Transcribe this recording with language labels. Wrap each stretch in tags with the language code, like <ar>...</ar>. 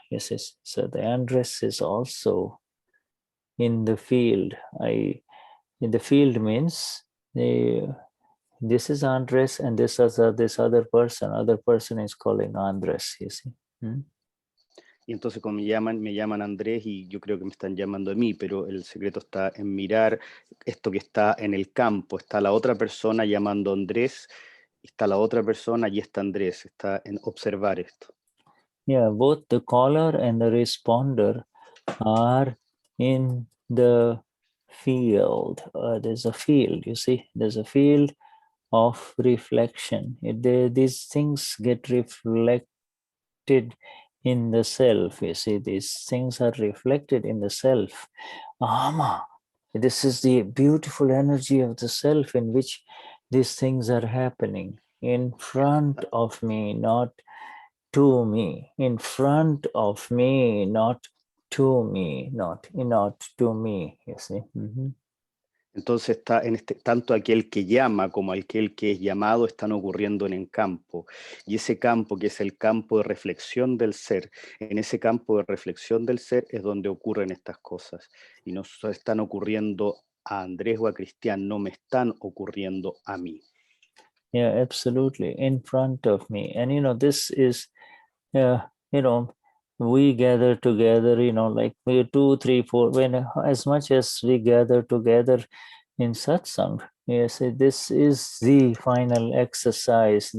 <en>Yes, so the Andres is also in the field. In the field means this is Andres, and this other person is calling Andres, you see.</en> <es>Y entonces cuando me llaman Andrés, y yo creo que me están llamando a mí, pero el secreto está en mirar esto que está en el campo. Está la otra persona llamando a Andrés, está la otra persona y está Andrés, está en observar esto.</es> <en>Yeah, both the caller and the responder are in the field. There's a field, you see, there's a field of reflection. These things get reflected in the self. You see, these things are reflected in the self. Ama, this is the beautiful energy of the self in which these things are happening in front of me, not to me, in front of me, not to me, not to me, you see.</en> <es>Entonces está en tanto aquel que llama como aquel que es llamado están ocurriendo en el campo. Y ese campo, que es el campo de reflexión del ser, en ese campo de reflexión del ser es donde ocurren estas cosas. Y no están ocurriendo a Andrés o a Cristian, no me están ocurriendo a mí.</es> <en>Yeah, absolutely, in front of me. And this is, we gather together, like we 2, 3, 4, when as much as we gather together in satsang, yes, this is the final exercise.</en>